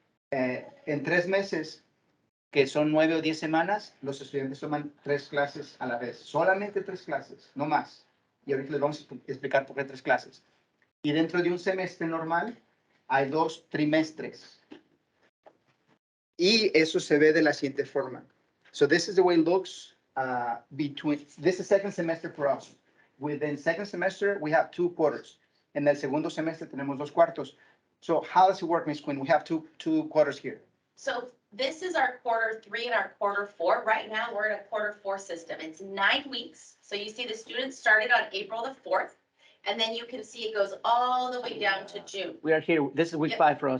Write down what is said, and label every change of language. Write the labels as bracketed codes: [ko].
[es] En 3 meses, que son 9 o 10 semanas, los estudiantes toman 3 clases a la vez. Solamente 3 clases, no más. Y ahorita les vamos a explicar por qué 3 clases. Y dentro de un semestre normal, hay 2 trimestres. Y eso se ve de la siguiente forma. [en] So this is the way it looks this is second semester for us. Within second semester, we have 2 quarters. [es] En el segundo semestre tenemos 2 cuartos. [en] So how does it work, Ms. Quinn? We have two quarters here. So this is our Q3 and our Q4. Right now, we're in a Q4 system. It's 9 weeks. So you see the students started on April the 4th. And then you can see it goes all the way down to June. We are here, this is week Yep. 5 for us,